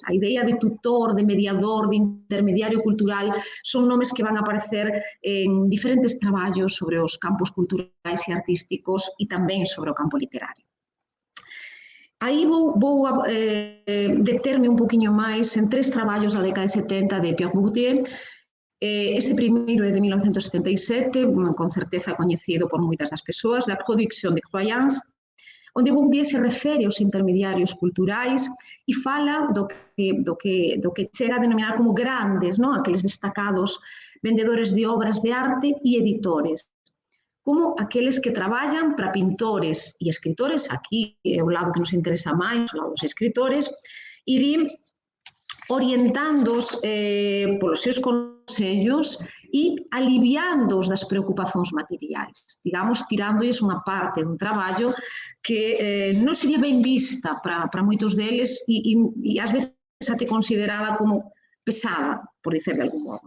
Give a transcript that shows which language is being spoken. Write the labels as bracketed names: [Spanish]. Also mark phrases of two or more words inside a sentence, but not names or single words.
[Galician] A idea de tutor, de mediador, de intermediario cultural son nomes que van a aparecer en diferentes traballos sobre os campos culturais e artísticos e tamén sobre o campo literario. Aí vou determe un poquinho máis en tres traballos da década de 70 de Pierre Bourdieu. Ese primeiro é de 1977, con certeza coñecido por moitas das persoas, La production de croyance, onde Bourdieu se refere aos intermediarios culturais e fala do que chega a denominar como grandes, aqueles destacados vendedores de obras de arte e editores, como aqueles que traballan para pintores e escritores, aquí é o lado que nos interesa máis, o lado dos escritores, e orientándoos polos seus consellos e aliviándoos das preocupacións materiais, digamos, tirándoles unha parte dun traballo que non sería ben vista para moitos deles e ás veces até considerada como pesada, por dicer de algún modo.